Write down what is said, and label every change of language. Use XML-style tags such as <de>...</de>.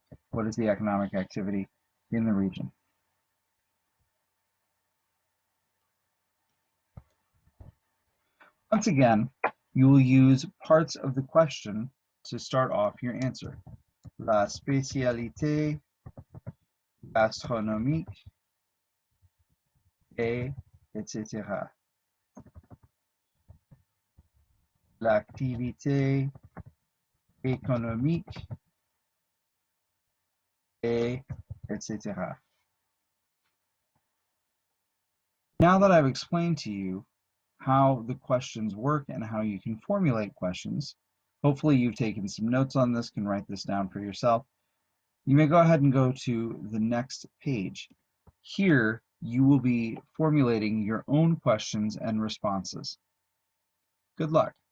<en>What is the economic activity in the region? Once again, you will use parts of the question to start off your answer.</en> <fr>La spécialité gastronomique est, etc. L'activité économique est, etc.</fr> <en>Now that I've explained to you how the questions work and how you can formulate questions, hopefully you've taken some notes on this, can write this down for yourself. You may go ahead and go to the next page. Here, you will be formulating your own questions and responses. Good luck.</en>